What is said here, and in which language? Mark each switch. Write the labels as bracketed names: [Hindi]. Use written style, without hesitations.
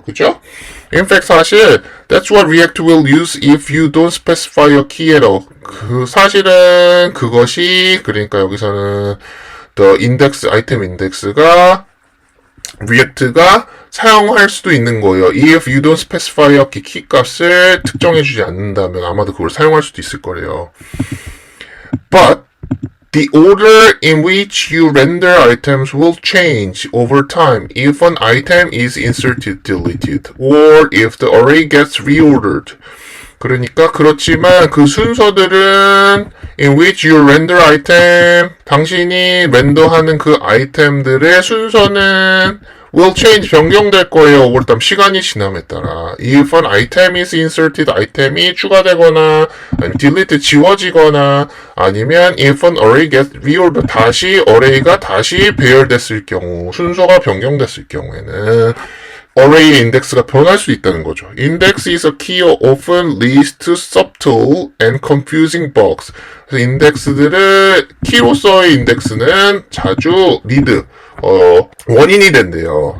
[Korean] 그죠? [English] In fact [Korean] 사실 [English] that's what React will use if you don't specify a key at all. [Korean] 그 사실은 그것이 그러니까 여기서는 [English] the index, [Korean] 아이템 인덱스가 React가 사용할 수도 있는 거예요. [English] If you don't specify a key [Korean] 값을 특정해주지 않는다면 아마도 그걸 사용할 수도 있을 거래요. [English] But the order in which you render items will change over time if an item is inserted, deleted, or if the array gets reordered. [Korean] 그러니까 그렇지만 그 순서들은 [English] in which you render item [Korean] 당신이 렌더하는 그 아이템들의 순서는 [English] will change [Korean] 변경될 거예요. [English] over time [Korean] 시간이 지남에 따라 [English] if an item is inserted [Korean] 아이템이 추가되거나 아니면 [English] delete [Korean] 지워지거나 아니면 [English] if an array gets reordered [Korean] 다시 array가 다시 배열됐을 경우 순서가 변경됐을 경우에는 array의 인덱스가 변할 수 있다는 거죠. [English] Index is a key often leads to subtle and confusing bugs. [Korean] 그래서 인덱스들을 키로서의 인덱스는 자주 lead, 원인이 된대요.